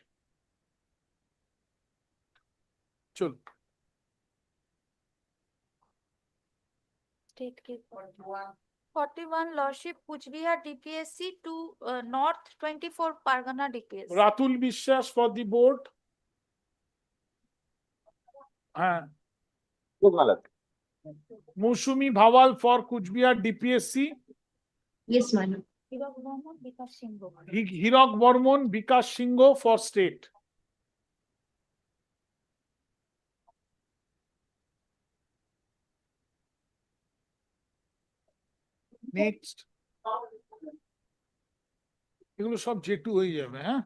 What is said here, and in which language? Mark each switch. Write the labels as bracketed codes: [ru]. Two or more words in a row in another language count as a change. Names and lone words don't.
[en] Chul. State case 41 Lordship Kuchbihar DPSC to North 24 Pargana DPSC. Ratul Bishwas for the board. Mousumi Bhawal for Kuchbihar DPSC. Yes, madam. Hirok Bormon, Vikas Singho. Hirok Bormon, Vikas Singho for state. Next. [bn] এগুলো সব J2 হয়ে যাবে, হ্যাঁ?